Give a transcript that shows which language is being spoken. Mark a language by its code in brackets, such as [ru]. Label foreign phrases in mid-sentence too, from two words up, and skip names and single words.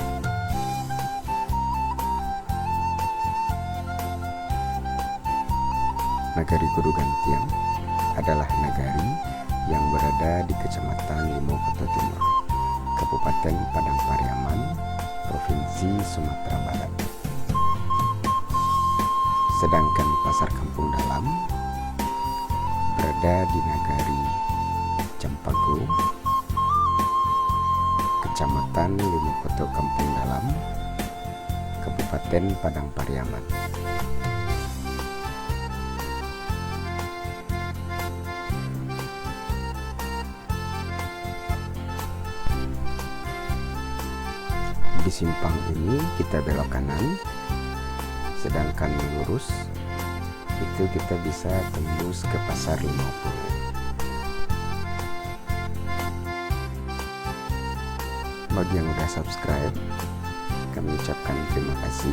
[id] Nagari Kudu Gantian adalah nagari yang berada di Kecamatan Limokoto Timur, Kabupaten Padang Pariaman, Provinsi Sumatera Barat. Sedangkan Pasar Kampung Dalam berada di Nagari Campago, Kecamatan Limokoto Kampung Dalam, Kabupaten Padang Pariaman. Di simpang ini kita belok kanan, sedangkan lurus itu kita bisa tembus ke Pasar 50. Bagi yang udah subscribe, kami ucapkan terima kasih.